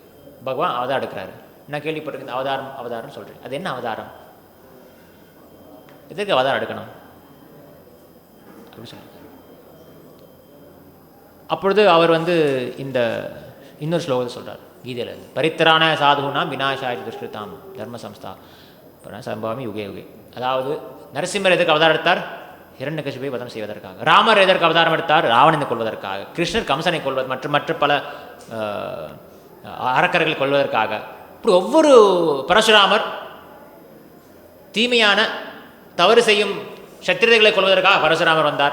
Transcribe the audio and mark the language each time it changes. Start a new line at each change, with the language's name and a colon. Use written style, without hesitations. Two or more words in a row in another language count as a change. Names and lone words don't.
Tamil: பகவான் அவதாரம் எடுக்கிறாரு, நான் கேள்விப்பட்டிருக்கேன். அவதாரம் சொல்கிறேன், அது என்ன அவதாரம்? எதற்கு அவதாரம் எடுக்கணும் அப்படின்னு சொல்லியிருக்காரு. அப்பொழுது அவர் இந்த இன்னொரு ஸ்லோகத்தை சொல்கிறார் கீதையில்,
Sanskrit: परित्राण साधूना विनाशाय दुष्कृताम् धर्म संस्था सम्भवामि युगे युगे.
Tamil: அதாவது நரசிம்மர் எதற்கு அவதாரம் எடுத்தார்? ஹிரண்யகசிபை வதம் செய்வதற்காக. ராமர் எதற்கு அவதாரம் எடுத்தார்? ராவணனை கொள்வதற்காக. கிருஷ்ணர் கம்சனை கொள்வது மற்றும் மற்ற பல அரக்கர்களை கொள்வதற்காக. இப்படி ஒவ்வொரு பரசுராமர் தீமையான தவறு செய்யும் சத்திரதைகளை கொள்வதற்காக பரசுராமர் வந்தார்.